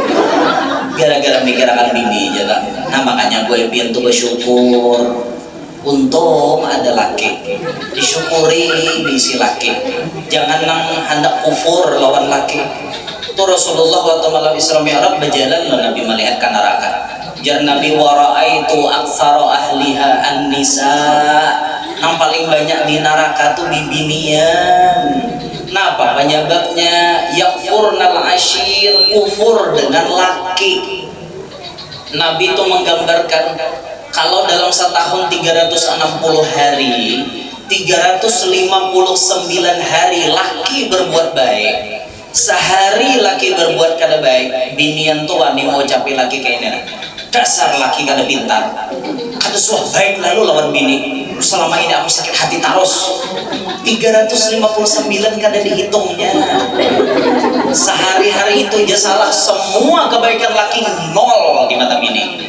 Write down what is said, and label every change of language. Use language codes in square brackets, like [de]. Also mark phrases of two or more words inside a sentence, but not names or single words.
[bjn] Gara-gara mikirkan bini aja kan. Nah makanya gue pian tuh bersyukur. Untung ada laki. Disyukuri diisi laki. Jangan nang hendak kufur lawan laki. [id] Itu Rasulullah waktu malam Isra Mi'raj berjalan Nabi melihat ke neraka. [bjn] Jar Nabi [ar] ورأيت أكثر أهلها النساء. [bjn] Yang paling banyak di neraka tuh bibinian. Kenapa? Penyebabnya [ar] يكفرن العشير, [bjn] kufur dengan laki. Nabi itu menggambarkan kalau dalam setahun 360 hari, 359 hari laki berbuat baik. Sehari laki berbuat kada baik, binian tuh wani mau capai laki kayak ini. Dasar laki kada pintar, kada suah baik lalu lawan bini. [id] Selama ini aku sakit hati terus. [bjn] 359 kada dihitungnya. Sehari-hari itu aja salah, semua kebaikan laki nol di mata bini.